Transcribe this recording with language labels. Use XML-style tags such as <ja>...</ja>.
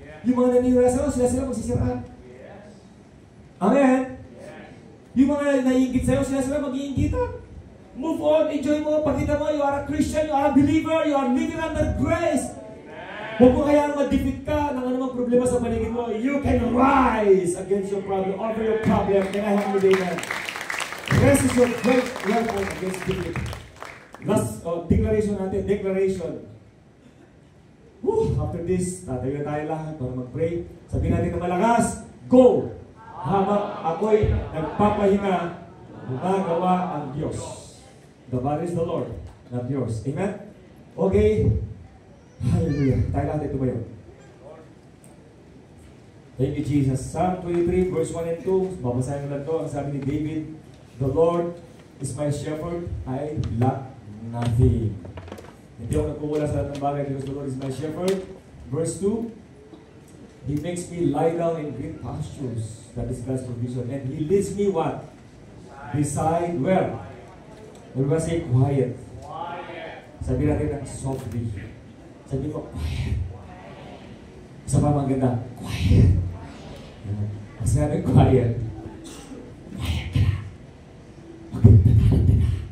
<tl>Yung mga naniniwala sa sila magsisiraan. Amen? Yung mga naiingit sa'yo, sila mag-iingitan.</tl> <en>Move on,</en> <tl>enjoy mo, pagkita mo,</tl> <en>you are a Christian, you are a believer, you are living under grace.</en> <tl>Huwag mo kaya ma-defeat ka ng anumang problema sa paligid mo.</tl> <en>You can rise against your problem, over your problem. Can I help you today, man? Rest is your great weapon against defeat.</en> <tl>Last declaration natin, declaration. After this, tatayo na tayo lahat para mag-pray. Sabihin natin ng malakas, go! Habang ako'y nagpapahinga, gumagawa ang Diyos.</tl> <en>The body is the Lord, not yours.</en> <tl>Amen? Okay. Hallelujah. Tayo natin tumayo.</tl> <en>Thank you, Jesus. Psalm 23, verse 1 and 2.</en> <tl>Babasahin ko lang ito. Ang sabi ni David,</tl> <en>the Lord is my shepherd, I lack nothing.</en> <tl>Hindi ako nagkuwala sa lahat ng bagay</tl> <en>because the Lord is my shepherd. Verse 2, He makes me lie down in green pastures. That is God's provision. And He leads me what? Beside where? Everybody say quiet.</en> <tl>Sabi natin ng</tl> <en>softly.</en> <tl>Sabi ko, quiet. Isa pa maganda, quiet. Ang sinabi, quiet. Quiet ka na. Maganda na.</tl>